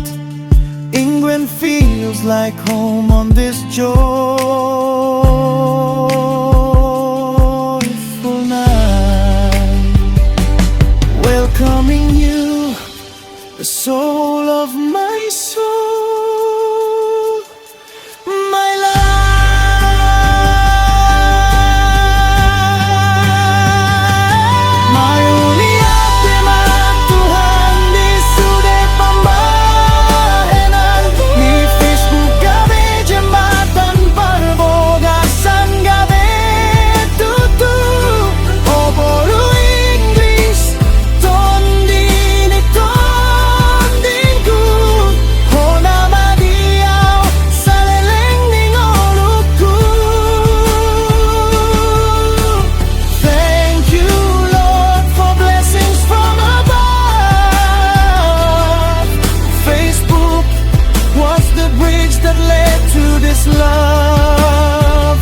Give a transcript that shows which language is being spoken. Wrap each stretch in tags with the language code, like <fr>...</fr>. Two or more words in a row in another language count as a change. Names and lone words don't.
<en>England feels like home on this joyful night. Welcoming you, the soul of my soul, my life.</en> <bbc>Mayuli atima Tuhan di sudut pembahenan. Di Facebook gabe jembatan perbogasan gabe tutu. Oboru Inggris tondi ni tondingku. Hona madiaw sa leleng ning oluku.</bbc> <en>Thank you Lord for blessings from above. Facebook was the bridge that led to this love.</en>